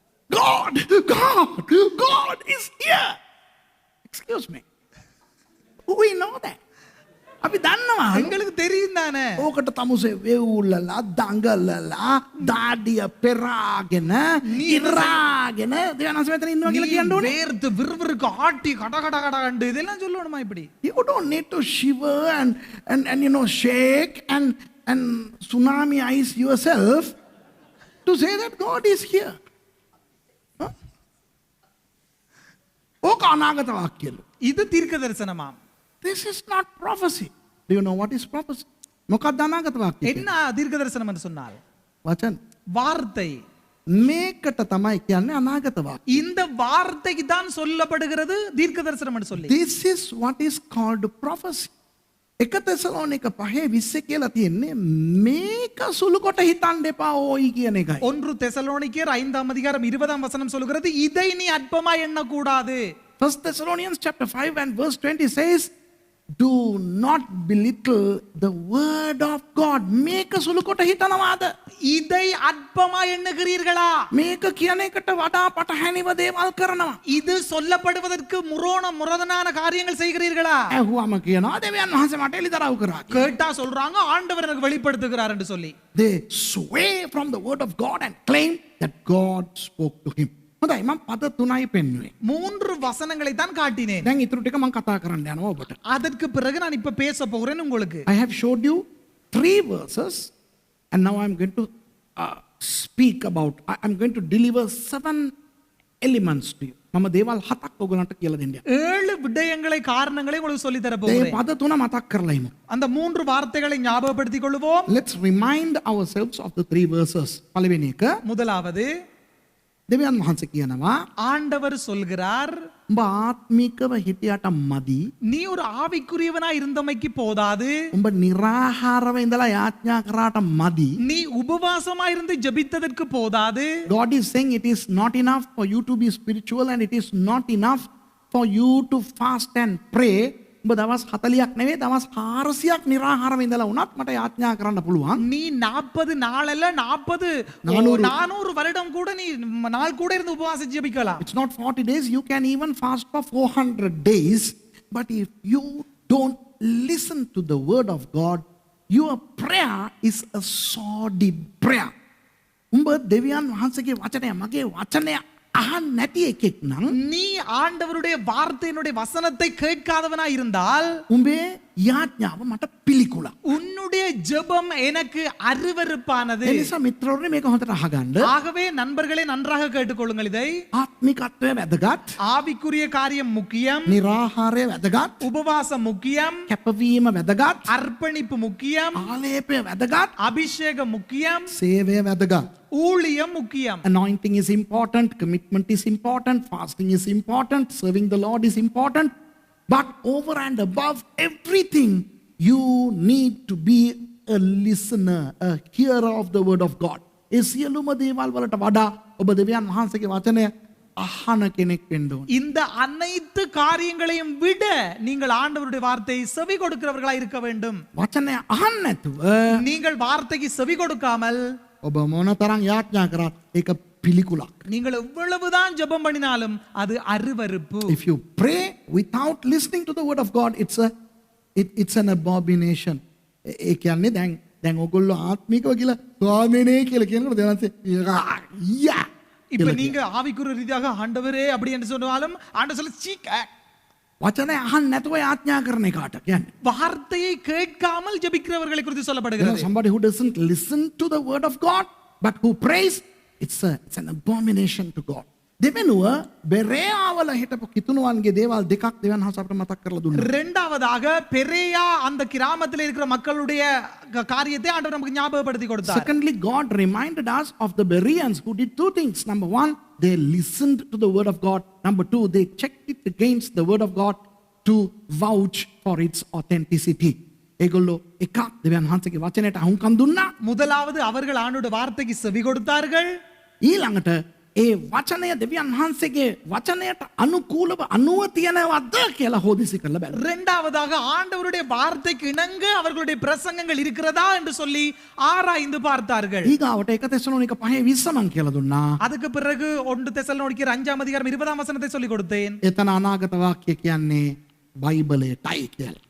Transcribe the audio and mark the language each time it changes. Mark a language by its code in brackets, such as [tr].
[en] God God is here. Excuse me. We know that. [si] අපි දන්නවා. [ta] எங்களுக்கு தெரியும் தானே. [si] ඕකට තමුසේ වෙවුල්ලලා දඟලලා දාඩිය පෙරාගෙන ඉරාගෙන දෙවියන් වහන්සේ මෙතන ඉන්නවා කියලා කියන්න ඕනේ. [ta] வேர்த்து விறுவிறுக்கு ஆட்டி கட கட கட கண்டு இதெல்லாம் சொல்லணுமா இப்படி? [en] You don't need to shiver and shake and tsunami-ize yourself to say that God is here. Huh? [si] ඕක අනාගත වාක්‍යලු. [ta] இது தீர்க்க தரிசனமாம். [en] This is not prophecy. Do you know what is prophecy? [si] මොකක්ද අනාගත වාක්‍යය? [ta] என்ன தீர்க்க தரிசனம் என்று சொன்னால் [si] වචන. [ta] வார்த்தை. [si] මේකට තමයි කියන්නේ අනාගත වාක්‍ය. [ta] இந்த வார்த்தைக்கு தான் சொல்லப்படுகிறது தீர்க்க தரிசனம் என்று சொல்லி. [en] This is what is called prophecy. [si] 1 තෙසලෝනික 5:20 කියලා තියෙන්නේ මේක සුළු කොට හිතන්න එපා ඕයි කියන එකයි. [ta] 1 தெசலோனிக்கேயர் 5ஆம் அதிகாரம் 20ஆம் வசனம் சொல்கிறது இதை நீ அற்பமா எண்ணக்கூடாது. [en] 1 Thessalonians chapter 5 and verse 20 says, do not belittle the word of God. [si] මේක සුළු කොට හිතනවාද? [ta] இதை அற்பமா எண்ணுகிறீர்களா? [si] මේක කියන එකට වඩා පටහැනිව දේවල් කරනවා. [ta] இது சொல்லப்படுவதற்கு முரதனான காரியங்கள் செய்கிறீர்களா? [si] ඇහුවම කියනවා දෙවියන් වහන්සේ මට එළිදරව් කරා. [ta] கேட்டா சொல்றாங்க ஆண்டவர் எனக்கு வெளிப்படுத்துகிறார் என்று சொல்லி. [en] They sway from the word of God and claim that God spoke to him. [si] හොඳයි මම පද 3යි පෙන්නුවේ. [ta] 3 வசனங்களை தான் காட்டினேன். [si] දැන් ඊටු ටික මම කතා කරන්න යනවා ඔබට. [ta] அதற்கு பிறகு நான் இப்ப பேச போகிறேன் உங்களுக்கு. [en] I have showed you 3 verses and now I'm going to speak about, I'm going to deliver 7 elements to you. [si] මම දේවල් 7ක් ඔයගලන්ට කියලා දෙන්න. [ta] 7 விடயங்களை காரணங்களை உங்களுக்கு சொல்லி தர [si] ඒ [ta] போகிறேன். [si] පද 3 මතක් කරලා ඉමු. [ta] அந்த 3 வார்த்தைகளை ஞாபகப்படுத்திக் கொள்வோம். [en] Let's remind ourselves of the 3 verses. [si] පළවෙනි එක [ta] முதலாவது [si] දෙවියන් වහන්සේ කියනවා [ta] ஆண்டவர் சொல்கிறார் [si] උඹ ආත්මිකව හිටියට මදි. [ta] நீ ஒரு ஆவிக்குரியவனாய் இருந்தமைக்கு போதாது. [si] උඹ निराहाරව ඉඳලා යාඥා කරාට මදි. [ta] நீ உபவாசமாய் இருந்து ஜெபித்ததற்கு போதாது. [en] God is saying it is not enough for you to be spiritual and it is not enough for you to fast and pray. [si] උඹ දවස් 40ක් නෙවෙයි දවස් 400ක් निराहाරව ඉඳලා වුණත් මට යාඥා කරන්න පුළුවන්. [ta] நீ 40 நாளல்ல 400 வருடம் கூட நீ நாள் கூட இருந்து உபவாசம் ஜெபிக்கலாம். [en] It's not 40 days, you can even fast for 400 days. But if you don't listen to the word of God, your prayer is a sordid prayer. [si] උඹ දෙවියන් වහන්සේගේ වචනය මගේ වචනය අහන්න නැති එකෙක් නම් [ta] நீ ஆண்டவருடைய வார்த்தையினுடைய வசனத்தை கேட்காதவனாய் இருந்தால் [si] උඹේ යාඥාව මට පිළිකුලක්. [ta] உன்னுடைய ஜெபம் எனக்கு அருவருப்பானது. [si] ඒ නිසා මිත්‍රවරුනි මේක හොඳට අහගන්න. [ta] ஆகவே நண்பர்களே நன்றாக கேட்டுக்கொள்ளுங்கள் இதை. [si] ආත්මිකත්වය වැදගත්. [ta] ஆவிக்குரிய காரியம் முக்கியம். [si] निराहाරය වැදගත්. [ta] உபவாசம் முக்கியம். [si] කැපවීම වැදගත්. [ta] அர்ப்பணிப்பு முக்கியம். [si] ආලේපය වැදගත්. [ta] அபிஷேகம் முக்கியம். [si] සේවය වැදගත්. [ta] ஊழியம் முக்கியம். [en] Anointing is important, commitment is important, fasting is important, serving the Lord is important. But over and above everything, you need to be a listener, a hearer of the word of God. [si] ඒ සියලුම දේවල් වලට වඩා ඔබ දෙවියන් වහන්සේගේ වචනය අහන කෙනෙක් වෙන්න ඕනේ. [ta] இந்த அனைத்து காரியங்களையும் விட நீங்கள் ஆண்டவருடைய வார்த்தையை செவி கொடுக்கிறவர்களாய் இருக்க வேண்டும். [si] වචනය අහන්න නැතුව [ta] நீங்கள் வார்த்தைக்கு செவி கொடுக்காமல் [si] ඔබ මොනතරම් යාඥා කරත් ඒක පිළිකුලක්. [ta] நீங்கள் எவ்வளவுதான் ஜெபம் பண்ணினாலும் அது அருவருப்பு. [en] If you pray without listening to the word of God, it's an abomination. [si] ඒ කියන්නේ දැන් ඔයගොල්ලෝ ආත්මිකව කියලා ස්වාමීනේ කියලා කියනකොට දෙවන්සේ යා [ta] இப்ப நீங்க ஆவிக்குரிய ரீதியாக ஆண்டவரே அப்படி என்று சொன்னாலும் ஆண்டவர் சொல்ல சீக்க [si] වචනය අහන්න නැතුව යාඥා කරන එකට කියන්නේ. [ta] வார்த்தையை கேட்காமல் ஜெபிக்கிறவர்களை குறித்து சொல்லப்படுகிறது. [en] Somebody who doesn't listen to the word of God but who prays, it's an abomination to God. [si] දෙවෙනුව බෙරේයාවල හිටපු කිතුණුවන්ගේ දේවල් දෙකක් දෙවියන් වහන්සේ අපිට මතක් කරලා දුන්නා. [ta] இரண்டாவதாக பெரேயா அந்த கிராமத்தில் இருக்கிற மக்களுடைய காரியத்தை ஆண்டவர் நமக்கு ஞாபகப்படுத்தி கொடுத்தார். [en] Secondly, God reminded us of the Bereans who did 2 things. Number 1, they listened to the word of God. Number 2, they checked it against the word of God to vouch for its authenticity. [si] ඒගොල්ලෝ එකක් දෙවියන් වහන්සේගේ වචනයට අහුම්කම් දුන්නා. [ta] முதலாவது அவர்கள் ஆண்டவருடைய வார்த்தைக்கு செவி கொடுத்தார்கள். [si] ඊළඟට ඒ වචනය දෙවියන් වහන්සේගේ වචනයට අනුකූලව අනුව තියෙනවද කියලා හොදිසි කරලා බලන්න. [ta] இரண்டாவதாக ஆண்டவருடைய வார்த்தைக்கு இணங்க அவர்களுடைய பிரசங்கங்கள் இருக்கிறதா என்று சொல்லி ஆராய்ந்து பார்த்தார்கள். [si] ඊගාවට 1 තෙසලෝනික 5:20 මං කියලා දුන්නා. [ta] அதுக்கு பிறகு 1 தெசலோனிக்கேயர் 5ஆம் அதிகாரம் 20ஆம் வசனத்தை சொல்லி கொடுத்தேன். [si] එතන අනාගත වාක්‍ය කියන්නේ බයිබලයටයි කියලා.